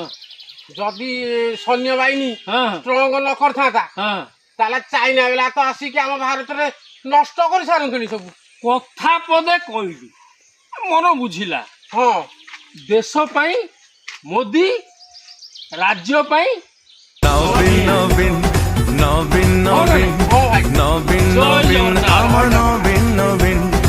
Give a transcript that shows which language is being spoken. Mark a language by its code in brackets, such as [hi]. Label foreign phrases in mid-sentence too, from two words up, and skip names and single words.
[or] ଯଦି ସୈନ୍ୟବାହିନୀ ହଁ ଷ୍ଟ୍ରଙ୍ଗ ନ କରିଥାନ୍ତା ହଁ ତାହେଲେ ଚାଇନା ବାଲା ତ ଆସିକି ଆମ ଭାରତରେ ନଷ୍ଟ କରିସାରନ୍ତିନି ସବୁ। କଥା ପଦେ କହିଲୁ ମନ ବୁଝିଲା। ହଁ ଦେଶ ପାଇଁ ମୋଦି ରାଜ୍ୟ ପାଇଁ নবীন নবীন নবীন নবীন [bn] হ্যাঁ ভাই নবীন নবীন আমার নবীন নবীন